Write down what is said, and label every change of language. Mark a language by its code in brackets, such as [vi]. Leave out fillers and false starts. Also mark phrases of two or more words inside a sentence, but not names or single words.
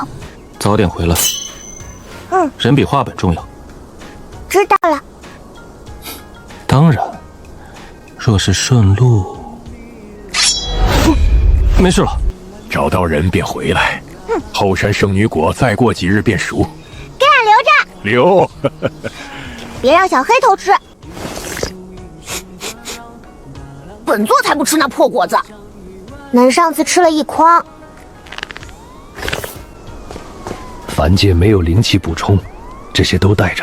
[zh] 早點回來。人比話本重要。知道了。當然，若是順路，沒事了。找到人便回來。後山聖女果再過幾日便熟。給俺留着。留。別讓小黑偷吃。本座才不吃那破果子。恁上次吃了一筐。凡界沒有靈氣補充，這些都帶着。